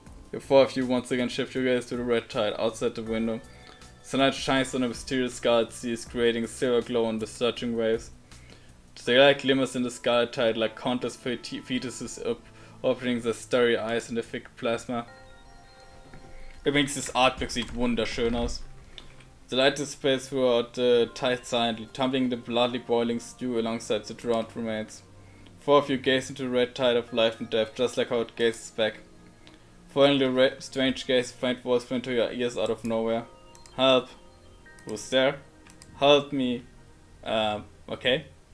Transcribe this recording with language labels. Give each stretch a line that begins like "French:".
English: The four of you once again shift your gaze to the red tide outside the window. Sunlight shines on a mysterious scarlet seas, creating a silver glow on the surging waves. The light glimmers in the scarlet tide like countless fetuses opening their starry eyes in the thick plasma.
German: Übrigens,
English: this
German: Artwork sieht wunderschön aus.
English: The light dissipates throughout the tide silently, tumbling the bloodily boiling stew alongside the drowned remains. Four of you gaze into the red tide of life and death, just like how it gazes back. Following the strange gaze, faint voice went to your ears out of nowhere. Help! Who's there? Help me! Okay.